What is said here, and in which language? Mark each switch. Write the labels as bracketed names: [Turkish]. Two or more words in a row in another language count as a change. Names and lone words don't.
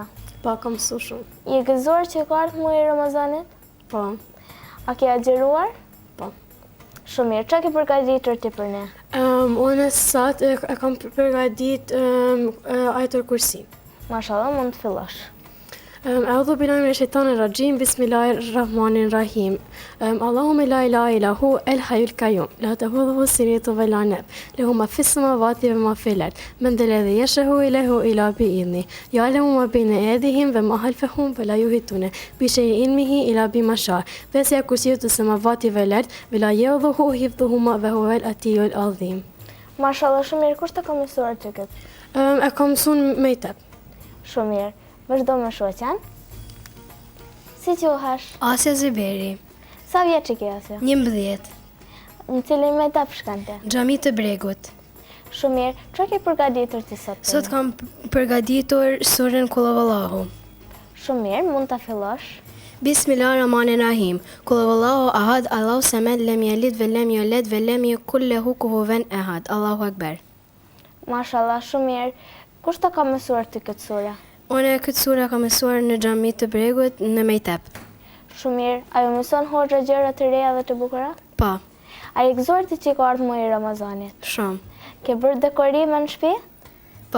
[Albanian] Po, kam mësuar shumë. Je gëzuar që ka ardhur muaji i Ramazanit? Po. A ke agjëruar? Po. Shumë mirë, çka ke përgatitur ti për ne? Unë sot e kam përgatit Ayatul Kursi. Mashallah, mund të fillosh. [Arabic] أعوذ بالله من الشيطان الرجيم بسم الله الرحمن الرحيم اللهم لا إله إلا هو الحي القيوم لا تأخذه سنة ولا نوم له ما في السماوات وما في الأرض من ذا الذي يشاء إليه إلا بإذنه يعلم ما بين أيديهم وما خلفهم ولا يحيطون بشيء علمه إلا بما شاء وسع كرسيه السماوات والأرض ولا يؤوده حفظهما وهو العلي العظيم. [Albanian] Mashallah, shumë mirë, kush të ka mësuar të këtë? E kam mësuar mejtep. Shumë mirë. Vazhdo me shoqen. Si quhesh? Asja Zyberi, Sa vjeç i ke Asja? 11, Në cilin mejtep shkon ti? Xhami të Bregut. Shumë mirë. Çka ke përgatitur ti sot? për Sot ne? kam përgatitur surën Kul Huwallahu. Shumë mirë, mund ta fillosh. [Arabic] بسم الله الرحمن الرحيم قل هو الله أحد الله الصمد لم يلد ولم يولد ولم يكن له كفوا أحد. الله أكبر. [Albanian] Mashallah, shumë mirë. Kush të ka mësuar ti këtë sure? Unë këtë sura kam mësuar në Xhami të Bregut në mejtep. Shumë mirë. A ju mëson hoxha gjëra të reja dhe të bukura? Po, A je gëzuar ti që ka ardhur muaji i Ramazanit? shumë. Ke bërë dekorime në shtëpi? Po,